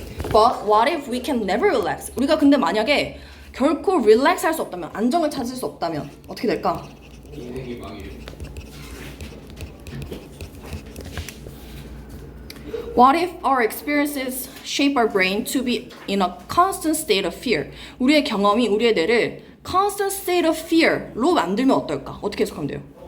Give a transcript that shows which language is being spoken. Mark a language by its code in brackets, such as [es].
[en] But what if we can never relax? [ko] 우리가 근데 만약에 결코 relax 할 수 없다면, 안정을 찾을 수 없다면 어떻게 될까? 인생이 망해. [en] What if our experiences shape our brain to be in a constant state of fear? [ko] 우리의 경험이 우리의 뇌를 [en] constant state of fear [ko] 로 만들면 어떨까? 어떻게 해석하면 돼요?